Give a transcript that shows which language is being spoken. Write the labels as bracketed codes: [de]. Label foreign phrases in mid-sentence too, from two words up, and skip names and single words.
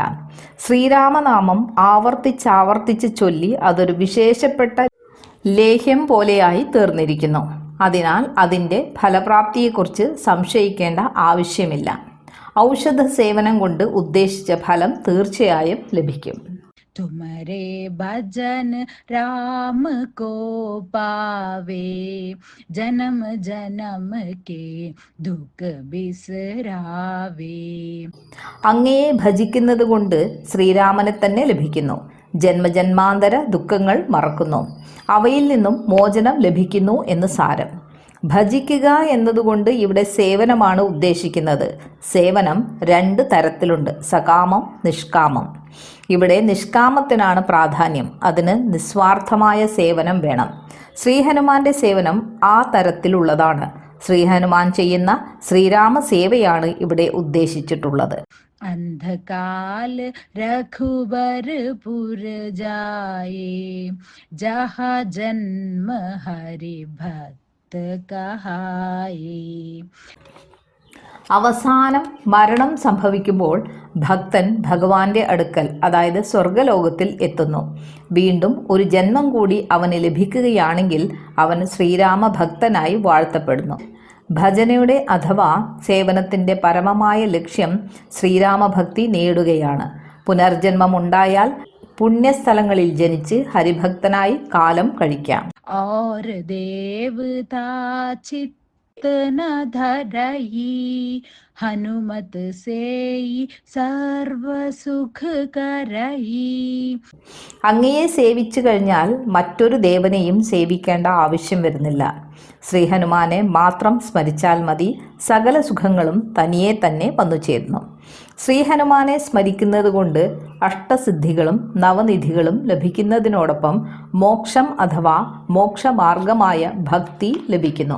[ml] ശ്രീരാമനാമം ആവർത്തിച്ചാവർത്തിച്ച് ചൊല്ലി അതൊരു വിശേഷപ്പെട്ട ലേഹ്യം പോലെയായി തീർന്നിരിക്കുന്നു. അതിനാൽ അതിൻ്റെ ഫലപ്രാപ്തിയെക്കുറിച്ച് സംശയിക്കേണ്ട ആവശ്യമില്ല. ഔഷധ സേവനം കൊണ്ട് ഉദ്ദേശിച്ച ഫലം തീർച്ചയായും ലഭിക്കും. [awa] तुम्हारे भजन राम को पावे, जन्म जन्म के दुख बिसरावे. [ml] അങ്ങയെ ഭജിക്കുന്നത് കൊണ്ട് ശ്രീരാമനെ തന്നെ ലഭിക്കുന്നു. ജന്മജന്മാന്തര ദുഃഖങ്ങൾ മറക്കുന്നു. അവയിൽ നിന്നും മോചനം ലഭിക്കുന്നു എന്ന് സാരം. ഭജിക്കുക എന്നതുകൊണ്ട് ഇവിടെ സേവനമാണ് ഉദ്ദേശിക്കുന്നത്. സേവനം 2 തരത്തിലുണ്ട്, സകാമം, നിഷ്കാമം. ഇവിടെ നിഷ്കാമത്തിനാണ് പ്രാധാന്യം. അതിന് നിസ്വാർത്ഥമായ സേവനം വേണം. ശ്രീഹനുമാന്റെ സേവനം ആ തരത്തിലുള്ളതാണ്. ശ്രീഹനുമാൻ ചെയ്യുന്ന ശ്രീരാമ സേവയാണ് ഇവിടെ ഉദ്ദേശിച്ചിട്ടുള്ളത്. [awa] अंधकाल रघुबरपुर जाए, जहाँ जन्म हरि भक्त कहाए. [ml] അവസാനം മരണം സംഭവിക്കുമ്പോൾ ഭക്തൻ ഭഗവാന്റെ അടുക്കൽ, അതായത് സ്വർഗലോകത്തിൽ എത്തുന്നു. വീണ്ടും ഒരു ജന്മം കൂടി അവന് ലഭിക്കുകയാണെങ്കിൽ അവൻ ശ്രീരാമ ഭക്തനായി വാഴ്ത്തപ്പെടുന്നു. ഭജനയുടെ അഥവാ സേവനത്തിൻ്റെ പരമമായ ലക്ഷ്യം ശ്രീരാമഭക്തി നേടുകയാണ്. പുനർജന്മമുണ്ടായാൽ പുണ്യസ്ഥലങ്ങളിൽ ജനിച്ച് ഹരിഭക്തനായി കാലം കഴിക്കാം. [awa] और देवता चित्त न धरई, हनुमत सेई सर्व सुख करई. [ml] അങ്ങയെ സേവിച്ചു കഴിഞ്ഞാൽ മറ്റൊരു ദേവനെയും സേവിക്കേണ്ട ആവശ്യം വരുന്നില്ല. ശ്രീഹനുമാനെ മാത്രം സ്മരിച്ചാൽ മതി. സകല സുഖങ്ങളും തനിയെ തന്നെ വന്നു ചേരുന്നു. ശ്രീഹനുമാനെ സ്മരിക്കുന്നത് കൊണ്ട് അഷ്ടസിദ്ധികളും നവനിധികളും ലഭിക്കുന്നതിനോടൊപ്പം മോക്ഷം അഥവാ മോക്ഷമാർഗമായ ഭക്തി ലഭിക്കുന്നു.